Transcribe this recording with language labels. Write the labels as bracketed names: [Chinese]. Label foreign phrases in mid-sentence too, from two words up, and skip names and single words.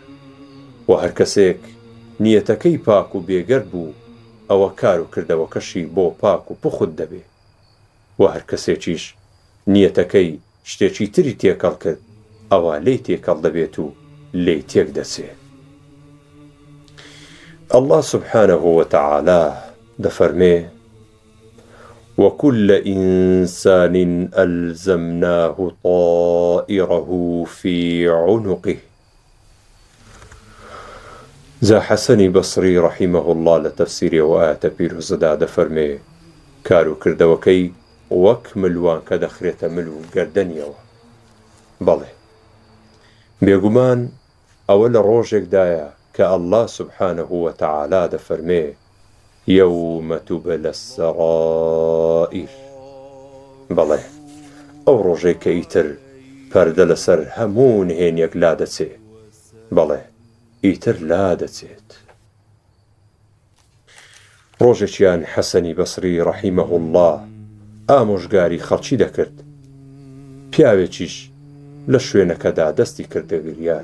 [Central Kurdish] و هەر کەسێک نیەتەکەی پاک و بێگەر بوو ئەوە کار و کردەوەکەشی بۆ پاک و پوخت دەبێ، و هەر کەسێکیش نیەتەکەی شتێکی تری تێکەڵ کرد ئەوە لێی تێکەڵ دەبێت و لێی تێک دەچێت. [Arabic] ئەڵڵا سوبحانەهو وەتەعالا دەفەرمێ وكل إنسان ألزمناه طائره في عنقه. [Central Kurdish] زا حسنی بەسری [Arabic] ڕەحیمەه الله [Central Kurdish] لە تەفسیری ئەو ئایەتە پیرۆزەدا دەفەرمێ کار و کردەوەکەی وەک ملوان کە دەخرێتە ملو گەردەنیەوە. بەڵێ بێگومان ئەوە لە ڕۆژێکدایە کە ئەڵڵا [Arabic] سوبحانەهو وەتەعالا [Central Kurdish] دەفەرمێ [Arabic] يوم تبلى السرائر. [Central Kurdish] بەڵێ ئەو ڕۆژێک کە ئیتر پەردە لەسەر هەموو نهێنیەک لا دەچێ، بەڵێ ئیتر لا دەچێت. ڕۆژێکیان حەسەنی بەسری [Arabic] ڕەحیمەه الله [Central Kurdish] ئامۆژگاری خەڵکی دەکرد، پیاوێکیش لە شوێنەکەدا دەستی کردە گریان.